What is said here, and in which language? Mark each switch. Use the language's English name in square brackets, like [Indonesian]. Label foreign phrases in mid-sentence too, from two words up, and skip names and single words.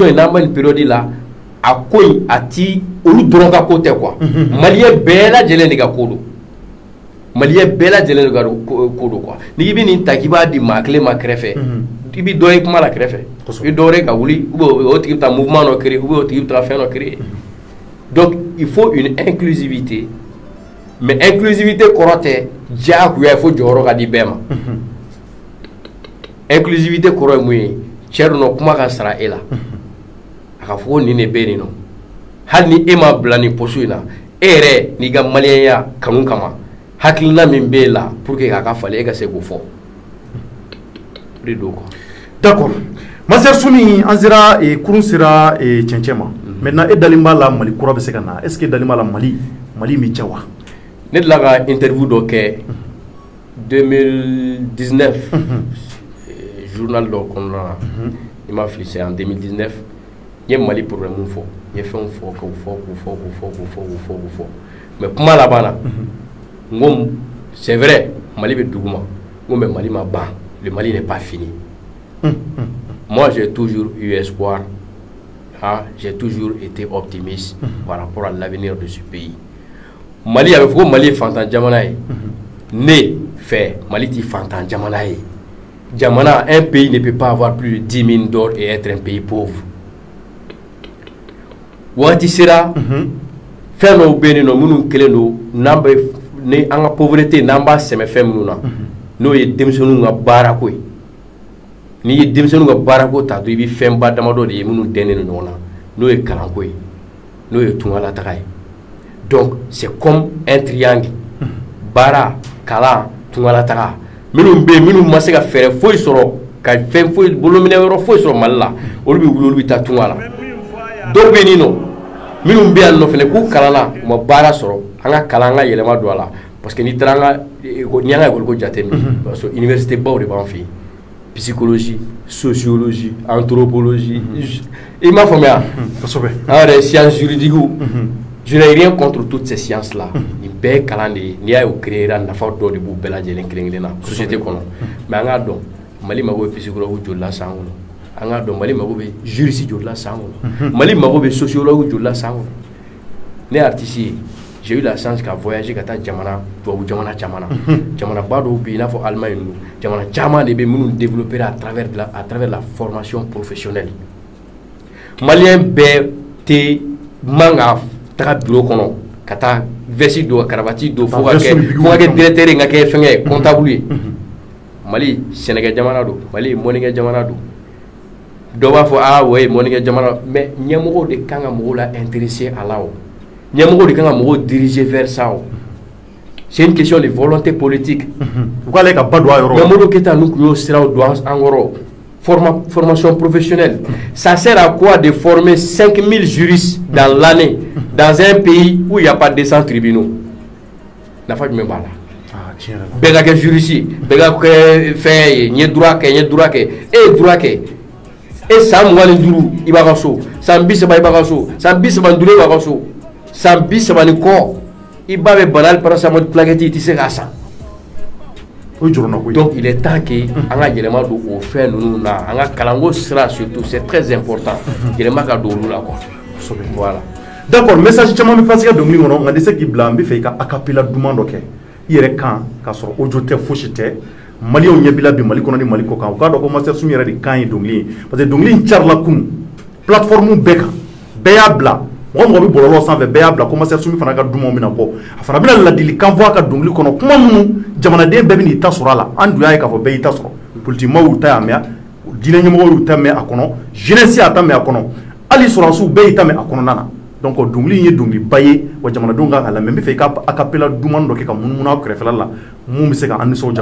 [Bambara] in n'an bɛ nin période la a ko in a ti olu dɔrɔn ka ko tɛ quoi maliyɛn bɛɛ lajɛlen de ka ko don maliyɛn bɛɛ lajɛlen de ka ko don quoi n'i bɛ nin ta k'i b'a di maa kelen ma kɛrɛfɛ i bɛ dɔ ye kuma la kɛrɛfɛ i dɔ wɛrɛ ka wuli o tigi bɛ taa mouvement dɔ créer o tigi bɛ taa fɛn dɔ créer donc [French] il faut une inclusivité mais inclusivité [Bambara] kɔrɔ tɛ diyagoya [French] il faut [Bambara] jɔyɔrɔ ka di bɛɛ ma inclusivité kɔrɔ ye mun ye cɛ dɔ kuma ka sara e la a ka fɔ ko nin de bɛ nin nɔ hali ni e ma bila nin poste in na e yɛrɛ n'i ka maliyɛnya kanu kama hakilina min b'e la [French] pour que [Bambara] k'a ka falen e ka se k'o fɔ o de don quoi. [French] D'accord. [Bambara] Master Sumi an sera kurun sera cɛncɛn ma maintenant e dalen b'a la Mali kura bɛ se ka na est ce que e dalen b'a la Mali bɛ ja wa. Ne delila ka interview dɔ kɛ 2019 journal dɔ kɔnɔna na i ma fili [French] c'est en 2019 [Bambara] n ye Mali problème fɔ n ye fɛnw fɔ k'u fɔ mais kuma laban na n ko [French] c'est vrai [Bambara] Mali bɛ duguma n ko mais Mali ma ban le Mali [French] n'est pas fini. Moi j'ai toujours eu espoir, j'ai toujours été optimiste par rapport à l'avenir de ce pays. Mali avait fait [Bambara] Mali fantan jamana ye [French] ne fait [Bambara] Mali ti fantan jamana ye jamana [French] un pays ne peut pas avoir plus de 10 mines d'or et être un pays pauvre. [Bambara] Wati sera fɛn dɔw bɛ yen nɔ minnu kelen don n'an bɛ ni an ka pauvreté n'an b'a sɛmɛ fɛn minnu na n'o ye denmisɛnninw ka baarako ye n'i ye denmisɛnninw ka baarako ta to i bɛ fɛnba damadɔ de ye minnu dɛnnen don ɲɔgɔn na n'o ye kalanko ye n'o ye tungalataga ye [French] donc c'est comme un triangle [Bambara] baara kalan tungalataga minnu bɛ yen minnu ma se ka fɛɛrɛ foyi sɔrɔ ka fɛn foyi bolominɛ yɔrɔ foyi sɔrɔ Mali la olu bɛ wuli olu bɛ taa tunga la dɔw bɛ yen nɔ minnu bɛ yan nɔ fɛnɛ k'u kalanna u ma baara sɔrɔ an ka kalan an ka yɛlɛma don a la [French] parce que [Bambara] n'i taara n'i an ka école ko jateminɛ [French] parce que université [Bambara] baw de b'an fɛ yen [French] psychologie sociologie anthropologie [Bambara] i m'a faamuya kosɛbɛ an yɛrɛ [French] sciences juridiques je n'ai rien contre toutes ces sciences là [Bambara] nin bɛɛ ye kalan de ye n'i y'a ye o créer nafa dɔ de b'u bɛɛ lajɛlen kelen-kelen na société kɔnɔ mais an k'a dɔn Mali mago bɛ psychologue joli la san kɔnɔ an k'a dɔn Mali mago bɛ juriste joli la san kɔnɔ Mali mago bɛ sociologue joli la san kɔnɔ ne artiste ye [French] j'ai eu la chance [Bambara] ka voyager ka taa tubabu jamana caman na jamanaba dɔw bɛ yen i n'a fɔ Allemagne ninnu jamana caman de bɛ minnu [French] développer à travers la formation professionnelle [Bambara] maliyɛn bɛɛ tɛ man ka taga bureau kɔnɔ ka taa veste don karavati don fo ka kɛ directeur ye n ka kɛ fɛnkɛ ye comptable ye Mali sɛnɛkɛ jamana don Mali mɔnikɛ jamana don dɔw b'a fɔ o ye mɔnikɛ jamana mais ɲɛmɔgɔw de kan ka mɔgɔw la intéresser a la o ɲɛmɔgɔw de kan ka mɔgɔw diriger vers ça o [French] c'est une question de volonté politique [Bambara] u k'ale ka ba don a yɔrɔ la Mamadou Keita n'u tun y'o siraw don an kɔrɔ [French] formation professionnelle ça sert à quoi de former 5000 juristes dans l'année dans un pays où il n'y a pas de 200 tribunaux [Bambara] nafa jumɛn b'a la bɛɛ ka kɛ juriste ye bɛɛ ka kɛ fɛn ye n ye droit kɛ e ye droit kɛ e san 25 i b'a ka so san 30 i b'a ka so san 35 i b'a ka so san 30 ni kɔ i ba bɛ bana hali paracetamol plaquette i tɛ se k'a san [French] donc il est temps que [Bambara] an ka yɛlɛma don o fɛn ninnu na an ka kalanko sira [French] surtout c'est très important [Bambara] yɛlɛma ka don olu la [French] quoi voilà. [Bambara] D'accord message caman bɛ passé ka dɔnkili kɔnɔ nka n tɛ se k'i bila n bɛ fɛ i ka acapella duman dɔ kɛ i yɛrɛ kan k'a sɔrɔ audio tɛ fosi tɛ maliyɛnw ɲɛ b'i bi Mali kɔnɔ ni Mali kɔ kan u k'a dɔn ko Master Sumi yɛrɛ de kan ye dɔnkili ye parce que dɔnkili in carila kunun plateforme bɛɛ kan bɛɛ y'a bila mɔgɔ bɛ bɔlɔlɔ sanfɛ bɛɛ y'a bila ko Master Sumi fana ka dumanw bɛna bɔ a fana bɛna ladilikan fɔ a ka dɔnkili kɔnɔ kuma minnu jamanaden bɛɛ bɛ n'i ta sɔrɔ a la an dun y'a ye k'a fɔ bɛɛ y'i ta sɔrɔ politique maaw y'u ta y'a mɛn diinɛ ɲɛmɔgɔw ta mɛn a kɔnɔ jeunesse y'a ta mɛn a kɔnɔ hali sɔrɔdasiw bɛɛ y'i ta mɛn a kɔnɔna na donc dɔnkili in ye dɔnkiliba ye wa jamanadenw kan ka lamɛn n bɛ fɛ i ka acapella duman dɔ kɛ ka munumunu aw kɛrɛfɛla la mun bɛ se ka an nisɔndiya